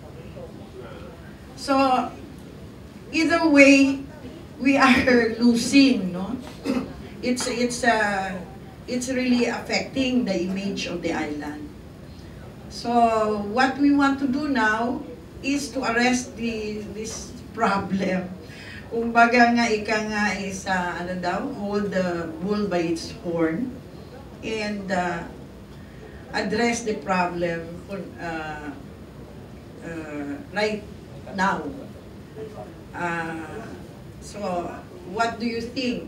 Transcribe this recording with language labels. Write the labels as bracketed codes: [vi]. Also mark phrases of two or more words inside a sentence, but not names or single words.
[en] So either way, we are losing, no? It's really affecting the image of the island. So what we want to do now is to arrest this problem. [tl] Kumbaga nga, ika nga [en] is, hold the bull by its horn, and address the problem right now. So what do you think?